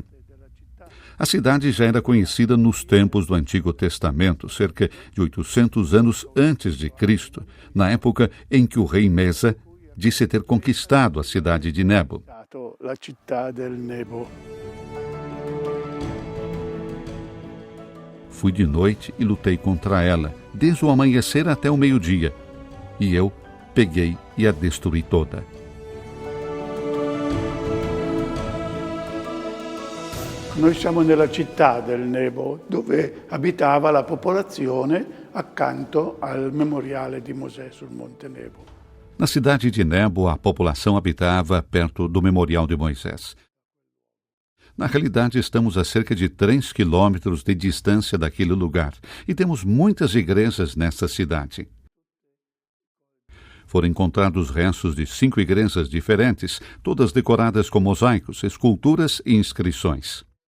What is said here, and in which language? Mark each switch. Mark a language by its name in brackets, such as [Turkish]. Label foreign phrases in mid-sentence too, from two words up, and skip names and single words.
[Portuguese] A cidade já era conhecida nos tempos do Antigo Testamento, cerca de 800 anos antes de Cristo, na época em que o rei Mesa disse ter conquistado a cidade de Nebo. Fui de noite e lutei contra ela, desde o amanhecer até o meio-dia, e eu peguei e a destruí toda. [Italian] Noi siamo nella città del Nebo, dove abitava la popolazione accanto al memoriale di Mosè sul Monte Nebo. [Portuguese] Na cidade de Nebo, a população habitava perto do memorial de Moisés. Na realidade, estamos a cerca de 3 quilômetros de distância daquele lugar e temos muitas igrejas nesta cidade. Foram encontrados restos de 5 igrejas diferentes, todas decoradas com mosaicos, esculturas e inscrições.